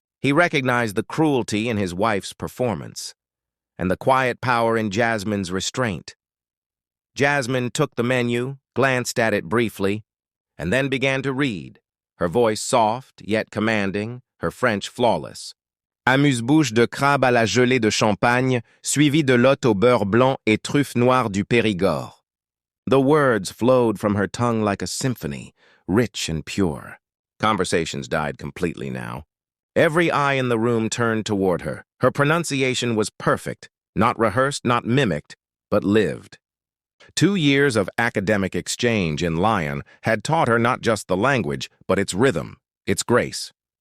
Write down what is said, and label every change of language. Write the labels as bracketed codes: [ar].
[en] He recognized the cruelty in his wife's performance, and the quiet power in Jasmine's restraint. Jasmine took the menu, glanced at it briefly, and then began to read, her voice soft yet commanding, her French flawless. [fr] Amuse-bouche de crabe à la gelée de Champagne, suivi de lotte au beurre blanc et truffes noires du Périgord. [en] The words flowed from her tongue like a symphony, rich and pure. Conversations died completely now. Every eye in the room turned toward her. Her pronunciation was perfect, not rehearsed, not mimicked, but lived. 2 years of academic exchange in Lyon had taught her not just the language, but its rhythm, its grace.